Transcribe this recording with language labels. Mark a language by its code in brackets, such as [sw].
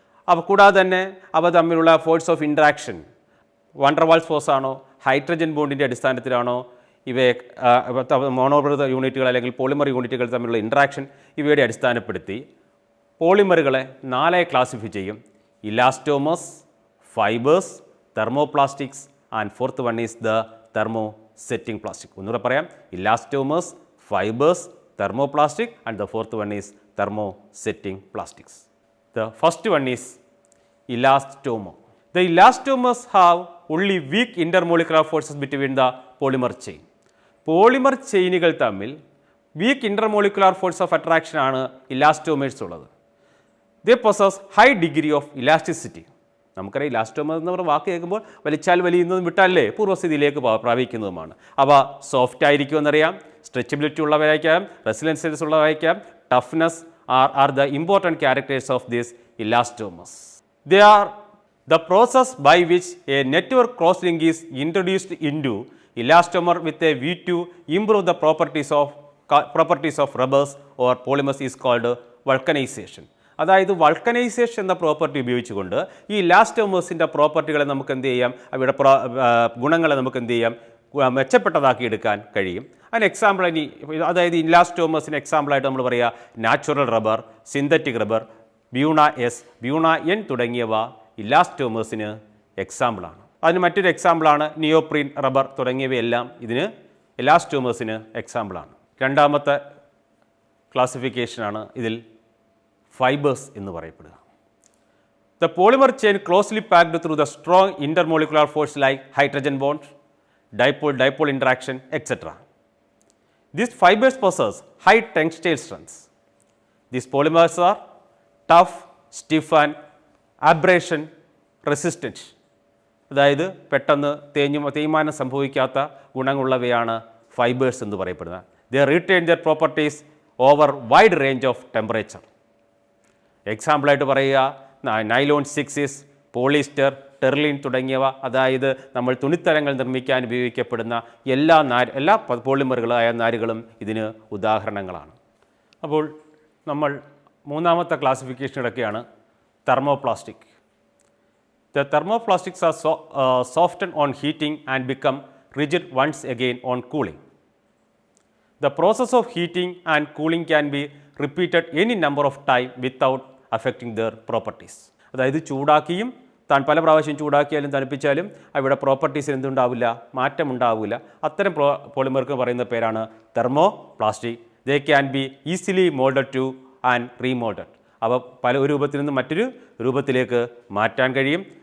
[ml] അവ കൂടാതെ തന്നെ അവ തമ്മിലുള്ള force of interaction van der Waals force ആണോ, ഹൈഡ്രജൻ ബോണ്ടിൻ്റെ അടിസ്ഥാനത്തിലാണോ, ഇവയെ മോണോമർ യൂണിറ്റുകൾ അല്ലെങ്കിൽ പോളിമർ യൂണിറ്റുകൾ തമ്മിലുള്ള ഇൻട്രാക്ഷൻ ഇവയുടെ അടിസ്ഥാനപ്പെടുത്തി പോളിമറുകളെ 4 ക്ലാസിഫൈ ചെയ്യും. [en] Elastomers, fibres, thermoplastics and fourth one is the thermosetting plastic. [ml] ഒന്നുകൂടെ പറയാം, [en] Elastomers, fibres, thermoplastic and the fourth one is thermosetting plastics. The first one is elastomer. The elastomers have only weak intermolecular forces between the polymer chain. [ml] Polymer ചെയിനുകൾ തമ്മിൽ [en] weak intermolecular force of attraction [ml] ആണ് elastomers ഉള്ളത്. [en] They possess high degree of elasticity. [ml] നമുക്കറിയാം elastomer എന്ന് പറഞ്ഞ വാക്ക് കേൾക്കുമ്പോൾ വലിച്ചാൽ വലിയുന്നതും വിട്ടാലേ പൂർവ്വസ്ഥിതിയിലേക്ക് പ്രാപിക്കുന്നതുമാണ്. അവ soft ആയിരിക്കുമെന്നറിയാം, സ്ട്രെച്ചബിലിറ്റി ഉള്ളവയായിരിക്കാം, റെസിലൻസൻസ് ഉള്ളവയായിരിക്കാം, toughness [en] are the important characters of these elastomers. They are the process by which a network crosslink is introduced into elastomer with a view to improve the properties of rubbers or polymers is called vulcanization. [ml] അതായത് vulcanisation എന്ന property ഉപയോഗിച്ചുകൊണ്ട് ഈ ഇലാസ്റ്റോമേഴ്സിൻ്റെ പ്രോപ്പർട്ടികളെ നമുക്ക് എന്ത് ചെയ്യാം, അവയുടെ ഗുണങ്ങളെ നമുക്ക് എന്ത് ചെയ്യാം, മെച്ചപ്പെട്ടതാക്കി എടുക്കാൻ കഴിയും. അതിന് എക്സാമ്പിൾ ഇനി അതായത് ഇലാസ്റ്റോമേഴ്സിന് എക്സാമ്പിളായിട്ട് നമ്മൾ പറയുക natural rubber, synthetic rubber, Buna S, Buna N തുടങ്ങിയവ ഇലാസ്റ്റോമേഴ്സിന് എക്സാമ്പിളാണ്. അതിന് മറ്റൊരു എക്സാമ്പിളാണ് നിയോപ്രീൻ റബ്ബർ തുടങ്ങിയവയെല്ലാം ഇതിന് ഇലാസ്റ്റോമേഴ്സിന് എക്സാമ്പിളാണ്. രണ്ടാമത്തെ ക്ലാസിഫിക്കേഷനാണ് ഇതിൽ ഫൈബേഴ്സ് എന്ന് പറയപ്പെടുക. [en] The polymer chain closely packed through the strong intermolecular force like hydrogen bond, dipole interaction, etc. These fibers possess high tensile strengths. These polymers are tough, stiff and abrasion resistant. [ml] അതായത് പെട്ടെന്ന് തേയ്മാനം സംഭവിക്കാത്ത ഗുണങ്ങളുള്ളവയാണ് fibres എന്ന് പറയപ്പെടുന്നത്. [en] They retain their properties over wide range of temperature. [ml] എക്സാമ്പിളായിട്ട് പറയുക nylon 6 polyester, Terylene തുടങ്ങിയവ, അതായത് നമ്മൾ തുണിത്തരങ്ങൾ നിർമ്മിക്കാൻ ഉപയോഗിക്കപ്പെടുന്ന എല്ലാ പോളിമറുകളായ നാരുകളും ഇതിന് ഉദാഹരണങ്ങളാണ്. അപ്പോൾ നമ്മൾ മൂന്നാമത്തെ ക്ലാസിഫിക്കേഷൻ ഇടയ്ക്കാണ് thermoplastic. [en] The thermoplastics are softened on heating and become rigid once again on cooling. The process of heating and cooling can be repeated any number of times without affecting their properties. [ml] അതായത് ചൂടാക്കിയും പല പ്രാവശ്യം ചൂടാക്കിയാലും തണുപ്പിച്ചാലും അവയുടെ പ്രോപ്പർട്ടീസിന് എന്തുണ്ടാവില്ല, മാറ്റം ഉണ്ടാവില്ല. അത്തരം പോളിമർക്ക് പറയുന്ന പേരാണ് thermoplastic. [en] They can be easily moulded to and remoulded. [ml] അവ പല ഒരു രൂപത്തിൽ നിന്ന് മറ്റൊരു രൂപത്തിലേക്ക് മാറ്റാൻ കഴിയും.